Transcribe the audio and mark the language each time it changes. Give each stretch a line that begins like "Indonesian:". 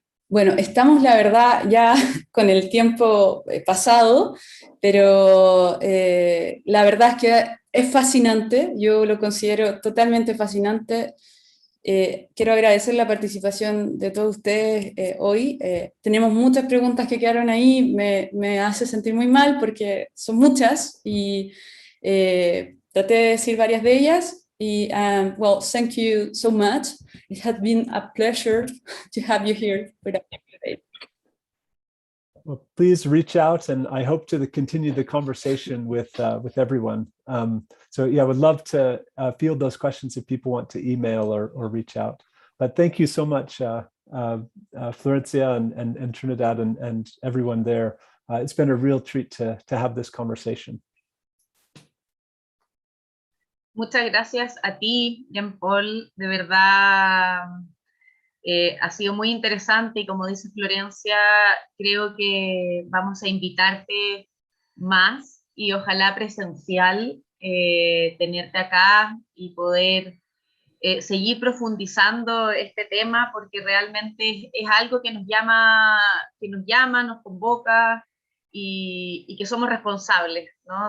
Spanish: Bueno, estamos, la verdad, ya con el tiempo pasado, pero la verdad es que es fascinante, yo lo considero totalmente fascinante. Quiero agradecer la participación de todos ustedes hoy. Tenemos muchas preguntas que quedaron ahí, me hace sentir muy mal porque son muchas y traté de decir varias de ellas.
English: Well, thank you so much. It has been a pleasure to have you here with us today. Well, please reach out, and I hope to continue the conversation with everyone. So yeah, I would love to field those questions if people want to email or reach out. But thank you so much, Florencia and Trinidad and everyone there. It's been a real treat to have this conversation.
Spanish: Muchas gracias a ti, Jean-Paul, de verdad ha sido muy interesante y como dice Florencia, creo que vamos a invitarte más y ojalá presencial, tenerte acá y poder seguir profundizando este tema porque realmente es algo que nos llama, nos convoca y que somos responsables, ¿no?